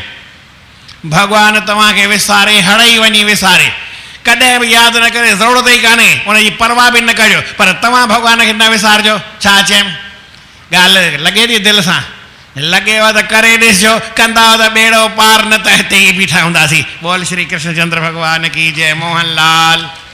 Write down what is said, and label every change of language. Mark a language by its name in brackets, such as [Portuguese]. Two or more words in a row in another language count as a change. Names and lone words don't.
[Sindhi] भॻवानु तव्हांखे विसारे, हड़ई वञी विसारे। कॾहिं बि यादि न करे, ज़रूरत ई कान्हे, उनजी परवाह बि न कजो, पर तव्हां भॻवान खे न विसारजो। छा चयमि? ॻाल्हि लॻे थी दिलि सां? लॻेव त करे ॾिसजो, कंदा त ॿेड़ो पार, न त हिते ई बीठा हूंदासीं। [Hindi] बोल श्री कृष्ण चंद्र भॻवान की जय। [Sindhi] मोहन लाल।